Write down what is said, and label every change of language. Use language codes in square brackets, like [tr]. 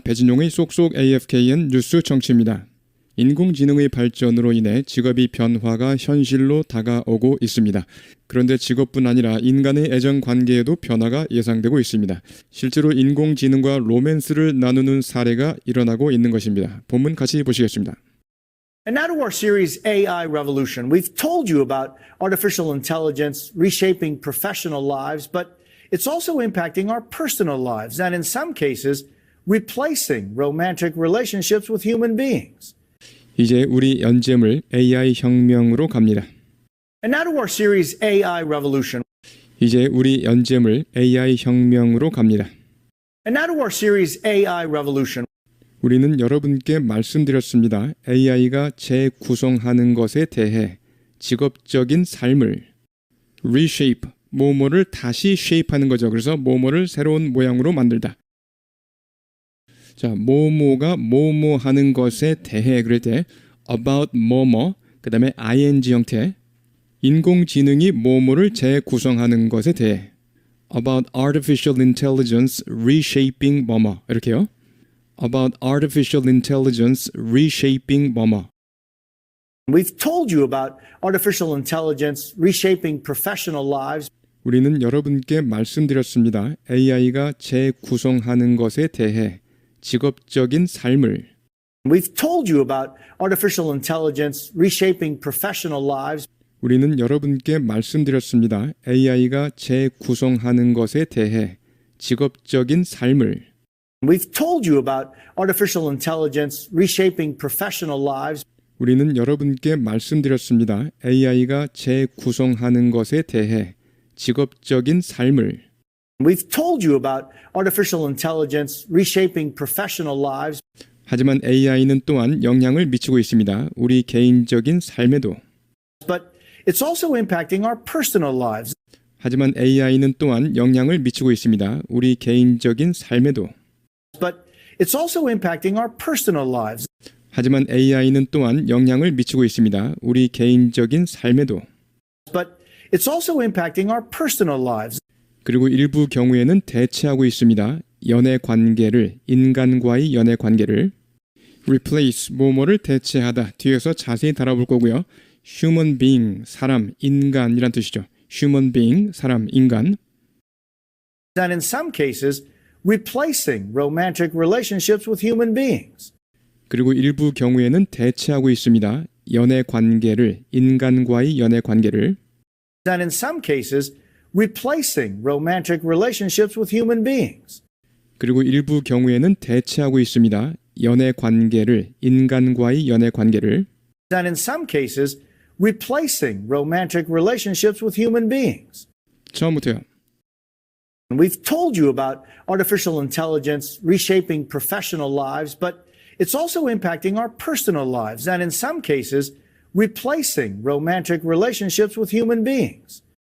[ko] 배진용의 쏙쏙 AFKN 뉴스 정치입니다. 인공지능의 발전으로 인해 직업이 변화가 현실로 다가오고 있습니다. 그런데 직업뿐 아니라 인간의 애정관계에도 변화가 예상되고 있습니다. 실제로 인공지능과 로맨스를 나누는 사례가 일어나고 있는 것입니다. 본문 같이 보시겠습니다. [en] And now to our series AI Revolution. We've told you about artificial intelligence reshaping professional lives, but it's also impacting our personal lives and in some cases replacing romantic relationships with human beings. [ko] 이제 우리 연재물 AI 혁명으로 갑니다. [en] And now to our series AI Revolution. [ko] 이제 우리 연재물 AI 혁명으로 갑니다. [en] And now to our series AI Revolution. [ko] 우리는 여러분께 말씀드렸습니다. AI가 재구성하는 것에 대해 직업적인 삶을 reshape, 뭐뭐를 다시 shape하는 거죠. 그래서 뭐뭐를 새로운 모양으로 만들다. 자, 뭐뭐가 뭐뭐 하는 것에 대해 그럴 때 about 뭐뭐, 그 다음에 ing 형태, 인공지능이 뭐뭐를 재구성하는 것에 대해 [en] about artificial intelligence reshaping [ko] 뭐뭐 이렇게요. [en] about artificial intelligence reshaping 뭐뭐. We've told you about artificial intelligence reshaping professional lives. [ko] 우리는 여러분께 말씀드렸습니다. AI가 재구성하는 것에 대해 직업적인 삶을 [en] We've told you about artificial intelligence reshaping professional lives. [ko] 우리는 여러분께 말씀드렸습니다. AI가 재구성하는 것에 대해 직업적인 삶을 [en] We've told you about artificial intelligence reshaping professional lives. [ko] 우리는 여러분께 말씀드렸습니다. AI가 재구성하는 것에 대해 직업적인 삶을 [en] We've told you about artificial intelligence reshaping professional lives. [ko] 하지만 AI는 또한 영향을 미치고 있습니다. 우리 개인적인 삶에도. [en] But it's also impacting our personal lives. [ko] 하지만 AI는 또한 영향을 미치고 있습니다. 우리 개인적인 삶에도. [en] But it's also impacting our personal lives. [ko] 하지만 AI는 또한 영향을 미치고 있습니다. 우리 개인적인 삶에도. [en] But it's also impacting our personal lives. [ko] 그리고 일부 경우에는 대체하고 있습니다. 연애 관계를, 인간과의 연애 관계를 replace, 뭐뭐를 대체하다. 뒤에서 자세히 다뤄볼 거고요. human being, 사람, 인간이란 뜻이죠. human being, 사람, 인간. [en] And in some cases, replacing romantic relationships with human beings. [ko] 그리고 일부 경우에는 대체하고 있습니다. 연애 관계를, 인간과의 연애 관계를. [en] And in some cases, replacing romantic relationships with human beings. [ko] 그리고 일부 경우에는 대체하고 있습니다. 연애 관계를, 인간과의 연애 관계를. [en] And in some cases, replacing romantic relationships with human beings. [ko] 처음부터요. [en] We've told you about artificial intelligence reshaping professional lives, but it's also impacting our personal lives, and in some cases, replacing romantic relationships with human beings.